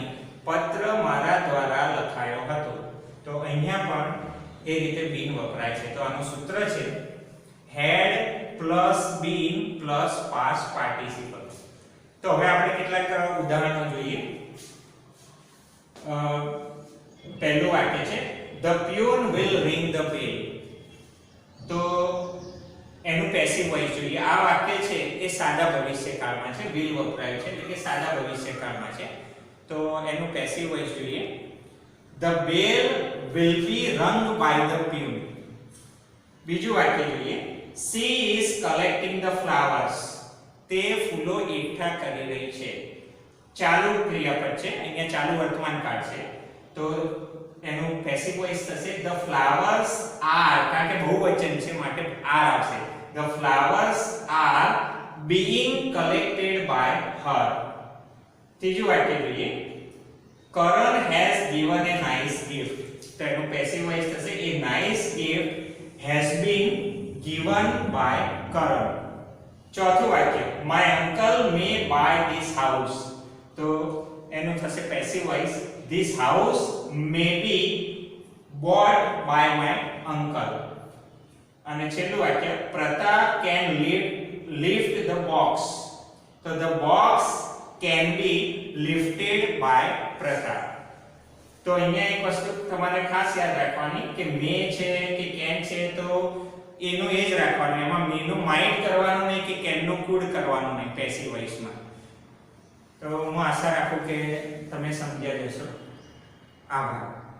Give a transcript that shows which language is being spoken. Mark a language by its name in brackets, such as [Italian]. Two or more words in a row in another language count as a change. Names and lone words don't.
[Gujarati] પત્ર મારા દ્વારા લખાયો હતો. તો અહીંયા પણ એ રીતે બીન વપરાય છે. તો આનું સૂત્ર છે [English] had plus been plus past participle. [Gujarati] તો હવે આપણે કેટલાક ઉદાહરણો જોઈએ. પહેલું વાક્ય છે [English] the peon will ring the bell. [Gujarati] તો એનું [English] passive voice [Gujarati] જોઈએ. આ વાક્ય છે એ સાદા ભવિષ્યકાળમાં છે. will વપરાય છે એટલે કે સાદા ભવિષ્યકાળમાં છે. તો એનું [English] passive voice [Gujarati] જોઈએ. [English] the bell will be rung by the peon. [Gujarati] બીજું વાક્ય જોઈએ, [English] she is collecting the flowers. [Gujarati] તે ફૂલો એકઠા કરી રહી છે. ચાલુ ક્રિયાપદ છે. અહીંયા ચાલુ વર્તમાન કાળ છે. તો એનું [English] passive voice [Gujarati] થશે [English] the flowers are. [Gujarati] કારણ કે બહુવચન છે માટે are આવશે. [English] The flowers are being collected by her. [Gujarati] ત્રીજું વાક્ય જોઈએ, [English] Karan has given a nice gift. [Gujarati] તો એનું [English] passive voice થશે a nice gift has been given by Karan. [Gujarati] ચોથું વાક્ય [English] my uncle may buy this house. [Gujarati] તો એનું થશે [English] passive voice this house may be bought by my uncle. [Gujarati] અને છેલ્લું વાક્ય [English] Pratap can lift the box. તો the box can be lifted by Pratap. [Gujarati] તો અહીંયા એક વસ્તુ તમારે ખાસ યાદ રાખવાની કે મે છે કે કેન છે તો એનું એ જ રાખવાનું, એમાં મે નું માઇટ કરવાનું નહીં કે કેન નું કુડ કરવાનું નહીં [English] passive voiceમાં. [Gujarati] તો હું આશા રાખું કે તમે સમજ્યા જશો. આભાર.